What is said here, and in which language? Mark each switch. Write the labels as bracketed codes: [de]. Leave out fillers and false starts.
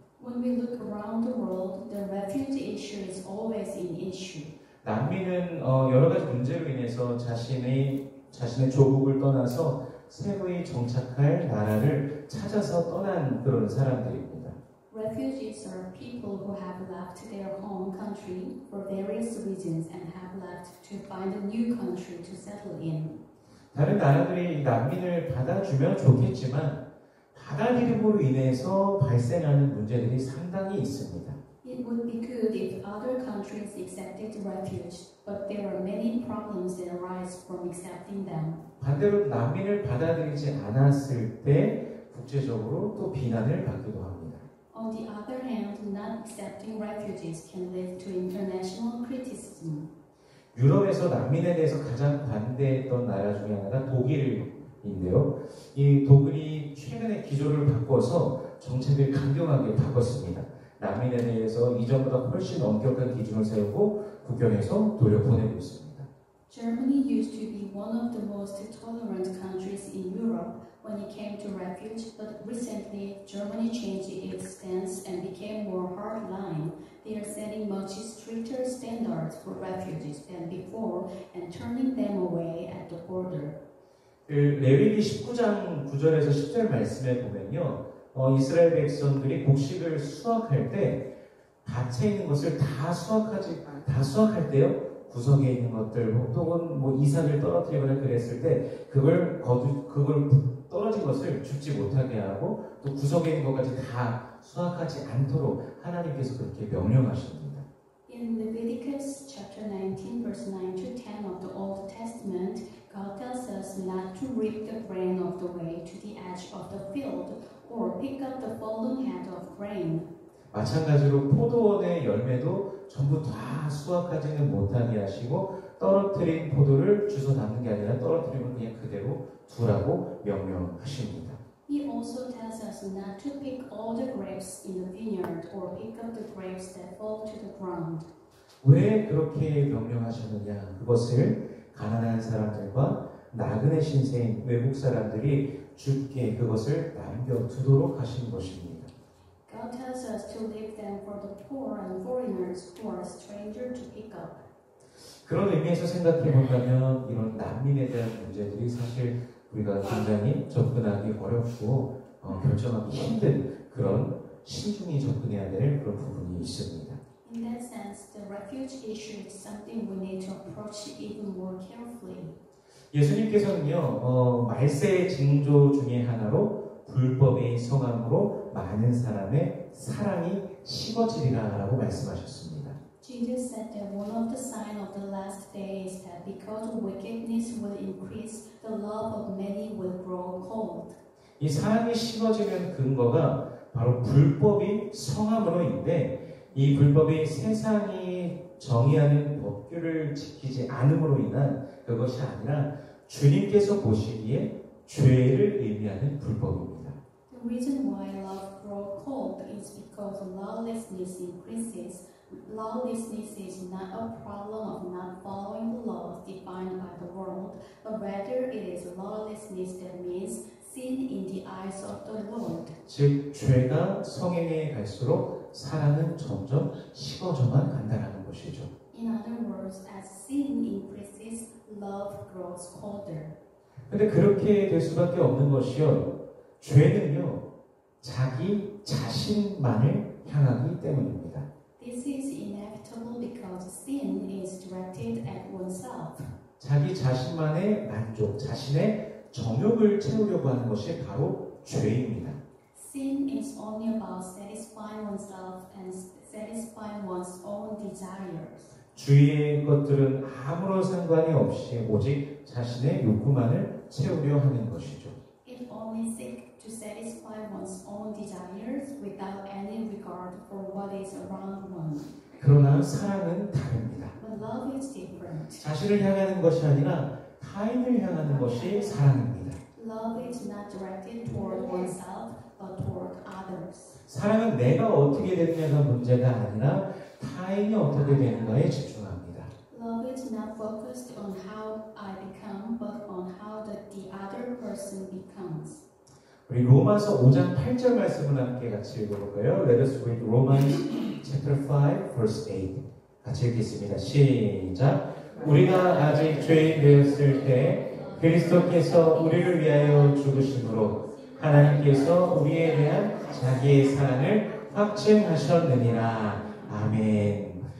[en] When we look around the world, the refugee issue is always an issue. [ko] 난민은 여러 가지 문제로 인해서 자신의 조국을 떠나서 새로이 정착할 나라를 찾아서 떠난 그런 사람들입니다. [en] Refugees are people who have left their home country for various reasons and have left to find a new country to settle in. [ko] 다른 나라들이 난민을 받아주면 좋겠지만 받아들임으로 인해서 발생하는 문제들이 상당히 있습니다. [en] It would be good if other countries accepted refuge, but there are many problems that arise from accepting them. [ko] 반대로 난민을 받아들이지 않았을 때 국제적으로 또 비난을 받기도 합니다. [en] On the other hand, not accepting refugees can lead to international criticism. [ko] 유럽에서 난민에 대해서 가장 반대했던 나라 중에 하나가 독일인데요. 이 독일이 최근에 기조를 바꿔서 정책을 강경하게 바꿨습니다. 난민에 대해서 이전보다 훨씬 엄격한 기준을 세우고 국경에서 돌려보내고 있습니다. [en] Germany used to be one of the most tolerant countries in Europe when it came to refuge, but recently Germany changed its stance and became more hardline. They are setting much stricter standards for refugees than before and turning them away at the border. [ko] 레위기 19장 9절에서 10절 말씀에 보면요, 이스라엘 백성들이 곡식을 수확할 때 밭에 있는 것을 다 수확할 때요, 구석에 있는 것들 혹은 뭐 이삭을 떨어뜨리거나 그랬을 때 그걸 떨어진 것을 죽지 못하게 하고 또 구석에 있는 것까지 다 수확하지 않도록 하나님께서 그렇게 명령하십니다. [en] In Leviticus chapter 19, verse 9 to 10 of the Old Testament, God tells us not to reap the grain of the way to the edge of the field or pick up the fallen head of grain. [ko] 마찬가지로 포도원의 열매도 전부 다 수확하지는 못하게 하시고 떨어뜨린 포도를 주워 담는 게 아니라 떨어뜨리면 그냥 그대로 두라고 명령하십니다. [en] He also tells us not to pick all the grapes in the vineyard or pick up the grapes that fall to the ground. [ko] 왜 그렇게 명령하셨느냐? 그것을 가난한 사람들과 나그네 신세인 외국 사람들이 주께 그것을 남겨두도록 하신 것입니다. [en] God tells us to leave them for the poor and foreigners who are a stranger to pick up. [ko] 그런 의미에서 생각해 본다면 이런 난민에 대한 문제들이 사실 우리가 굉장히 접근하기 어렵고 결정하기 힘든 그런 신중히 접근해야 될 그런 부분이 있습니다. [en] In that sense, the refuge issue is something we need to approach even more carefully. [ko] 예수님께서는요 말세의 징조 중에 하나로 불법의 성함으로 많은 사람의 사랑이 식어지리라라고 말씀하셨습니다. [en] Jesus said that one of the signs of the last day is that because wickedness will increase, the love of many will grow cold. [ko] 이 사랑이 식어지는 근거가 바로 불법이 성함으로인데 이 불법이 세상이 정의하는 법규를 지키지 않음으로 인한 그것이 아니라 주님께서 보시기에 죄를 의미하는 불법입니다. [en] The reason why love grows cold is because lawlessness increases. Lawlessness is not a problem of not following the laws defined by the world, but rather it is lawlessness that means sin in the eyes of the Lord. [ko] 즉 죄가 성행해 갈수록 사랑은 점점 식어져만 간다는 것이죠. [en] In other words, as sin increases, love grows colder. [ko] 근데 그렇게 될 수밖에 없는 것이요. 죄는요. 자기 자신만을 향하기 때문입니다. [en] This is inevitable because sin is directed at oneself. [ko] 자기 자신만의 만족, 자신의 정욕을 채우려고 하는 것이 바로 죄입니다. [en] Sin is only about satisfying oneself and satisfying one's own desires. [ko] 주위의 것들은 아무런 상관이 없이 오직 자신의 욕구만을 채우려 하는 것이죠. [en] It only seeks to satisfy one's own desires without any regard for what is around one. [ko] 그러나 사랑은 다릅니다. [en] But love is different. [ko] 자신을 향하는 것이 아니라 타인을 향하는 것이 사랑입니다. [en] Love is not directed toward oneself, but toward others. [ko] 사랑은 내가 어떻게 되느냐가 문제가 아니라 타인이 어떻게 되는가에 집중합니다. [en] Love is not focused on how I become, but on how the other person becomes. [ko] 우리 로마서 5장 8절 말씀을 함께 같이 읽어볼까요? [en] Let us read Romans chapter 5, verse 8. [ko] 같이 읽겠습니다. 시작. 우리가 아직 죄인 되었을 때 그리스도께서 우리를 위하여 죽으심으로 하나님께서 우리에 대한 자기의 사랑을 확증하셨느니라. 아멘.